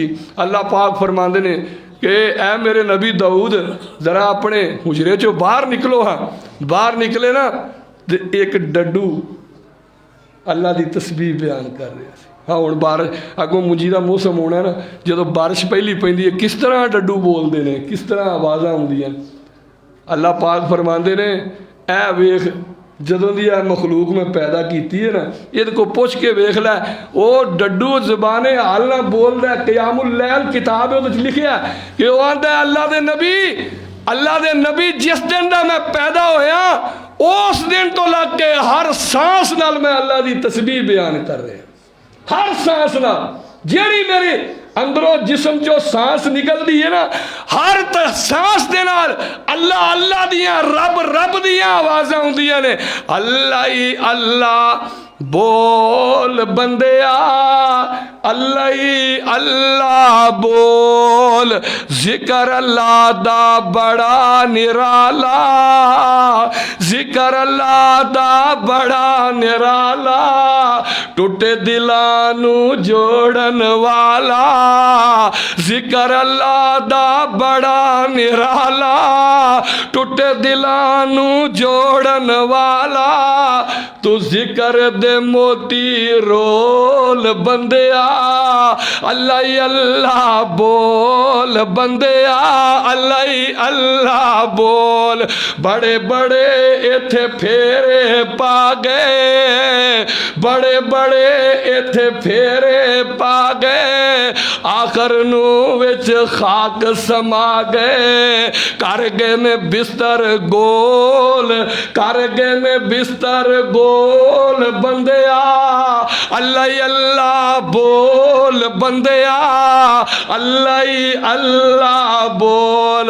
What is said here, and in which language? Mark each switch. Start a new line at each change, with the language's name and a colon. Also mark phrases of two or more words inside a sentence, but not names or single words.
Punjabi: اللہ پاک فرماندے نے کہ اے میرے نبی داؤد ذرا اپنے حجرے چو باہر نکلو، ہاں باہر نکلے نا ایک ڈڈو اللہ دی تسبیح بیان کر رہے ہیں۔ ہاں ہوں بارش اگوں منجی کا موسم ہونا نا جدو بارش پہلی پیندی ہے کس طرح ڈڈو بولتے ہیں، کس طرح آوازاں آؤندیاں۔ اللہ پاک فرماندے نے اے ویخ جدوں دی اے مخلوق میں پیدا کیتی ہے نا، یہ کو پوچھ کے ویکھ لے، وہ ڈڈو زبان حال نہ بول دے، قیام اللیل کتاب ہے وہ لکھیا ہے کہ وہ آندا ہے اللہ دے نبی جس دن دا میں پیدا ہویا اس دن تو لگ کے ہر سانس نال میں اللہ دی تسبیح بیان کر رہے ہیں، ہر سانس نال جیڑی میری اندروں جسم جو سانس نکل دی ہے نا، ہر سانس دے نال اللہ اللہ دیاں رب دیاں آوازاں ہوندیاں نے، اللہ ہی اللہ بول بندیا، اللہ ہی اللہ بول، ذکر اللہ دا بڑا نرالا، ذکر اللہ دا بڑا نرالا، ٹوٹے دلانو جوڑن والا، ذکر اللہ دا بڑا نرالا، ٹوٹے دلانو جوڑن والا، تو ذکر دے موتی رول بندیا، اللہ ہی اللہ بول بندیا، اللہ ہی اللہ بول، بڑے بڑے ایتھے پھیرے پا گئے، بڑے بڑے ایتھے پھیرے پا گئے، آخر نو وچ خاک سما گئے، کر گئے میں بستر گول، کر گئے میں بستر گول بندیا، اللہ ہی اللہ بول بندیا، اللہ ہی اللہ بول۔